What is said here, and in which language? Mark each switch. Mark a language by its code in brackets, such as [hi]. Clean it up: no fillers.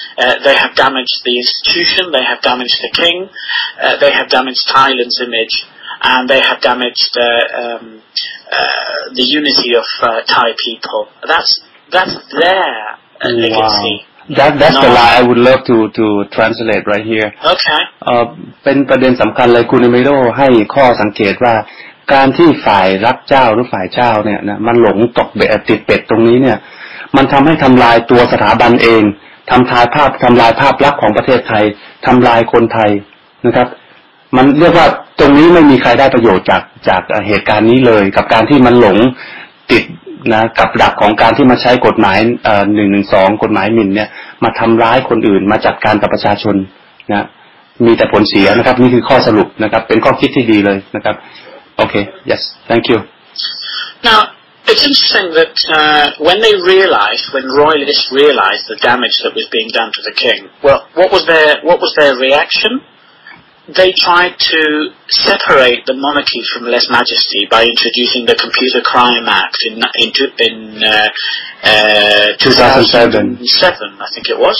[en] They have damaged the institution, they have damaged the king, they have damaged Thailand's image, and they have damaged the unity of Thai people. That's their legacy. Wow. That's the line I would love to translate right here. Okay. [th] เป็นประเด็นสำคัญเลยคุณเอมิโลให้ข้อสังเกตว่าการที่ฝ่ายรักเจ้าหรือฝ่ายเจ้าเนี่ยนะมันหลงตกเบ็ดติดเป็ดตรงนี้เนี่ยมันทำให้ทำลายตัวสถาบันเองทำลายภาพลักษณ์ของประเทศไทยทำลายคนไทยนะครับมันเรียกว่าตรงนี้ไม่มีใครได้ประโยชน์จากเหตุการณ์นี้เลยกับการที่มันหลง ติดนะกับดักของการที่มาใช้กฎหมาย112กฎหมายหมิ่นเนี่ยมาทำร้ายคนอื่นมาจัดการกับประชาชนนะมีแต่ผลเสียนะครับนี่คือข้อสรุปนะครับเป็นข้อคิดที่ดีเลยนะครับ [en] Okay. Yes. Thank you. Now, It's interesting that when royalists realised the damage that was being done to the king, well, what was their reaction? They tried to separate the monarchy from lèse majesty by introducing the Computer Crime Act in 2007, I think it was.